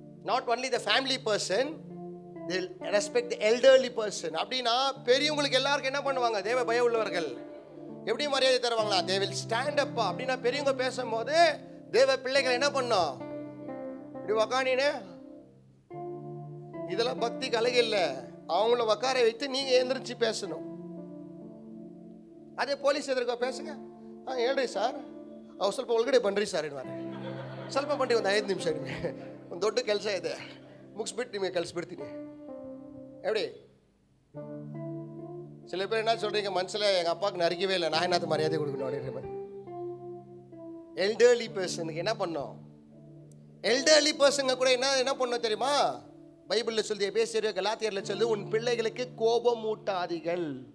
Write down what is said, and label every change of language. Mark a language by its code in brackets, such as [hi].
[en] Not only the family person, they will respect the elderly person. [ta] அப்படின்னா பெரியவங்களுக்கு எல்லாருக்கும் என்ன பண்ணுவாங்க? தேவ பயம் உள்ளவர்கள் எப்படி மரியாதை தருவாங்களா? [en] they will stand up. [ta] அப்படின்னா பெரியவங்க பேசும்போது தேவ பிள்ளைகள் என்ன பண்ணோம்? இப்படி உக்கானின்னு, இதெல்லாம் பக்தி கலை இல்லை. அவங்கள உக்கார வைத்து நீங்க எழுந்திரிச்சு பேசணும். [kn] ಅದೇ ಪೊಲೀಸ್ ಎದುರುಗ ಬೇಸಗ ಹೇಳ್ರಿ ಸರ್, ಅವ್ರು ಸ್ವಲ್ಪ ಒಳಗಡೆ ಬನ್ನಿರಿ ಸರ್ ಇನ್ವಾರೆ, ಸ್ವಲ್ಪ ಬನ್ನಿ, ಒಂದು 5 ನಿಮಿಷ ನಿಮಗೆ ಒಂದು ದೊಡ್ಡ ಕೆಲಸ ಇದೆ, ಮುಗಿಸ್ಬಿಟ್ಟು ನಿಮಗೆ ಕಳಿಸ್ಬಿಡ್ತೀನಿ. [ta] எப்படி? சில பேர் என்ன சொல்றீங்க, மனசில் எங்கள் அப்பாவுக்கு நறுக்கவே இல்லை, நான் என்னது மரியாதை கொடுக்கணும் அப்படின்ற. எல்டர்லி பர்சனுக்கு என்ன பண்ணோம்? எல்டர்லி பர்சனுங்க கூட என்ன பண்ணோம் தெரியுமா? பைபிளில் சொல்லி, எபேசியர் கலாத்தியரில் சொல்லி, உன் பிள்ளைகளுக்கு கோபம் ஊட்டாதீர்கள்.